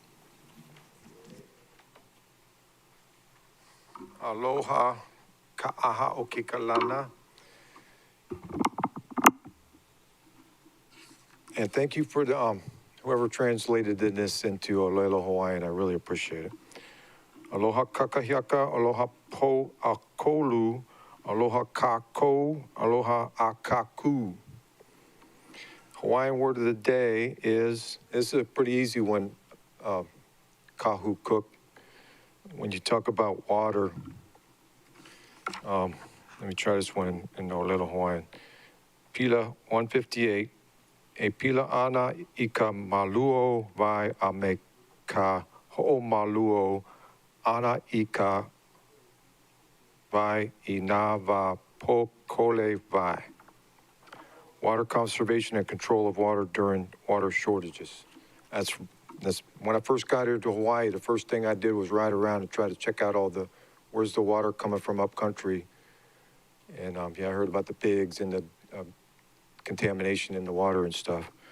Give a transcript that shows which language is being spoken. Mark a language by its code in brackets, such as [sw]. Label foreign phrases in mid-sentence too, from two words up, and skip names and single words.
[haw] Aloha, ka'aha o kikalana. [en] And thank you for the, whoever translated this into Olelo Hawaiian. I really appreciate it. [haw] Aloha kakahiaka, aloha po akolu, aloha kako, aloha akaku. [en] Hawaiian word of the day is, this is a pretty easy one, Kahu Cook. When you talk about water, let me try this one in Olelo Hawaiian. [haw] Pila 158. E pila ana I ka maluo vai a me ka ho'o maluo ana I ka vai I nā va po kole vai. [en] Water conservation and control of water during water shortages. That's when I first got here to Hawaii, the first thing I did was ride around and try to check out all the, where's the water coming from up country. And yeah, I heard about the pigs and the contamination in the water and stuff.